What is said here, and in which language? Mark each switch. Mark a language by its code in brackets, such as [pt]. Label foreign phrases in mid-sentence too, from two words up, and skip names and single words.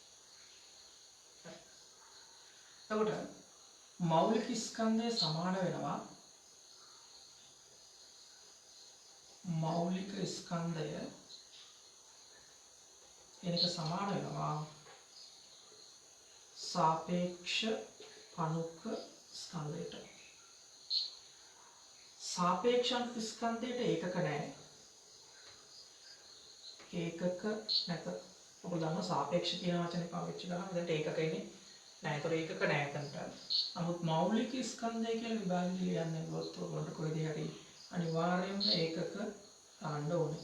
[si] එතකොට මෞලික ස්කන්ධය සමාන වෙනවා මෞලික ස්කන්ධය එනක සමාන වෙනවා සාපේක්ෂ අණුක ස්කන්ධයට. සාපේක්ෂ අණු ස්කන්ධයට ඒකක නැහැ. ඒකක නැත. ඔබ දන්නවා සාපේක්ෂ කියන වචනේ පාවිච්චි කරාම දැන් ඒකක ඉන්නේ නැහැ. ඒතර ඒකක නැහැ එතනට. නමුත් මෞලික ස්කන්ධය කියලා විභාගෙ ලියන්නේ ගොත් ඔයගොල්ලන්ට කොහෙද හරි අනිවාර්යයෙන්ම ඒකක දාන්න ඕනේ.